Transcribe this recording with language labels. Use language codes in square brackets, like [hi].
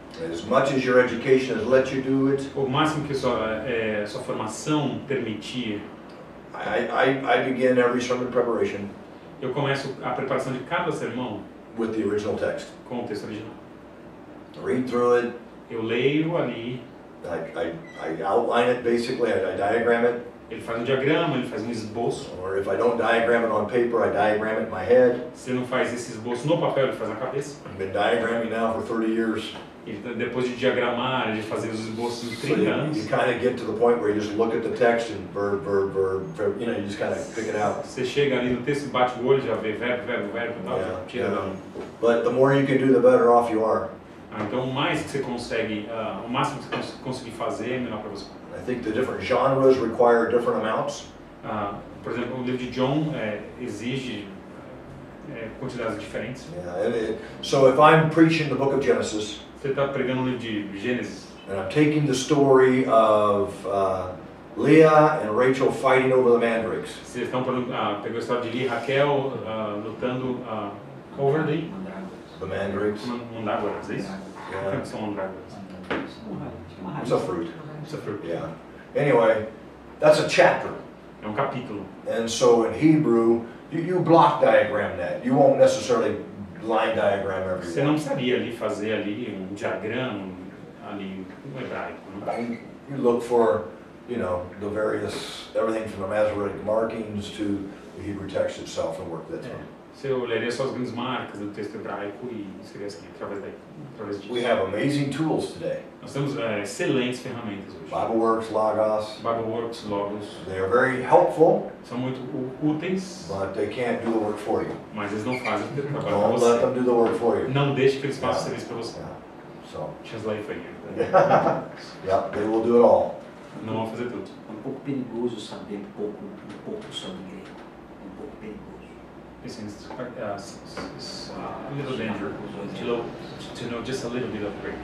[en] As much as your education has let you do it. [pt] O máximo que sua formação permitir. [en] I begin every sermon preparation. [pt] Eu começo a preparação de cada sermão [en] with the original text. [pt] Com o texto original. [en] Read through it. [pt] Eu leio ali. [en] I outline it basically. I diagram it. [pt] Ele faz um diagrama, ele faz um esboço. [en] Or if I don't diagram it on paper, I diagram it in my head. [pt] Se não faz esse esboço no papel, ele faz na cabeça. [en] I've been diagramming now for 30 years. [pt] E depois de diagramar, de fazer os esboços em 30 anos. [en] You kind of get to the point where you just look at the text and verb, you know, you just kind of pick it out. [pt] Você chega ali no texto, bate o olho, já vê verbo, tal, tira da. [en] But the more you can do, the better off you are. [pt] Então, o mais que você consegue, o máximo que você conseguir fazer, é melhor para você. [en] I think the different genres require different amounts. [pt] Por exemplo, o livro de John exige quantidades diferentes. [en] So if I'm preaching the book of Genesis, [pt] você está pregando o livro de Gênesis, [en] and I'm taking the story of Leah and Rachel fighting over the mandrakes. [pt] Vocês estão pegando a história de Lia e Raquel lutando [en] over the mandrakes. [pt] Mandrágoras, é isso? [en] Yeah. [pt] O que são mandrágoras? [en] It's a fruit. It's a fruit. Yeah. Anyway, that's a chapter. [pt] É capítulo. [en] And so in Hebrew, you block diagram that. You won't necessarily line diagram every [pt] Você não precisaria ali fazer ali diagrama ali hebraico. Né? [en] You look for, you know, the various everything from the Masoretic markings to the Hebrew text itself and work that through. [pt] Você olharia só as grandes marcas do texto hebraico e seria assim, através disso. [en] We have amazing tools today. [pt] Nós temos excelentes ferramentas hoje. Bibleworks, Logos. [en] They are very helpful. [pt] São muito úteis. [en] But they can't do the work for you. [pt] Mas eles não fazem o trabalho para [en] Don't [pt] você. [en] let them do the work for you. [pt] Não deixe que eles façam o serviço para você. [en] So. Translate for you. Yeah, they will do it all. [pt] Não vão fazer tudo. É um pouco perigoso saber um pouco sobre grego. É um pouco perigoso. [en] It's a little dangerous to know just a little bit of Greek.